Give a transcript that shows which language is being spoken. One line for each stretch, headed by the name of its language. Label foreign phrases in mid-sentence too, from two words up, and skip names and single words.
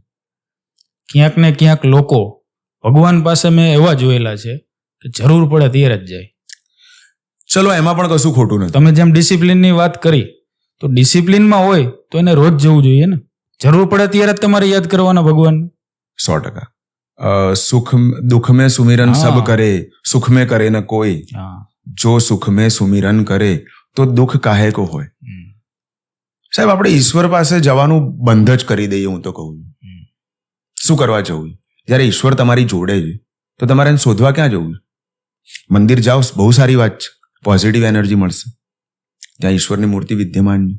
Gujarati: ક્યાંક ને ક્યાંક લોકો ભગવાન પાસે મેં એવા જોયેલા છે કે જરૂર પડે ત્યારે જ જાય. ચલો એમાં પણ કશું ખોટું નથી. તમે જેમ ડિસિપ્લિનની વાત કરી તો ડિસિપ્લિનમાં હોય તો એને રોજ જવું જોઈએ ને. જરૂર પડે ત્યારે જ તમારે યાદ કરવાના ભગવાન.
Hindi: 100%. सुख दुःख में सुमिरन सब करे, सुख में करे न कोई, जो सुख में सुमिरन करे तो दुःख काहे को होय.
Gujarati: સાહેબ આપણે ઈશ્વર પાસે જવાનું બંધ જ કરી દઈએ. હું તો કહું શું કરવા જવું? જ્યારે ઈશ્વર તમારી જોડે છે તો તમારે એને શોધવા ક્યાં જવું? મંદિર જાઓ, બહુ સારી વાત છે, પોઝિટિવ એનર્જી મળશે, ત્યાં ઈશ્વરની મૂર્તિ વિદ્યમાન છે.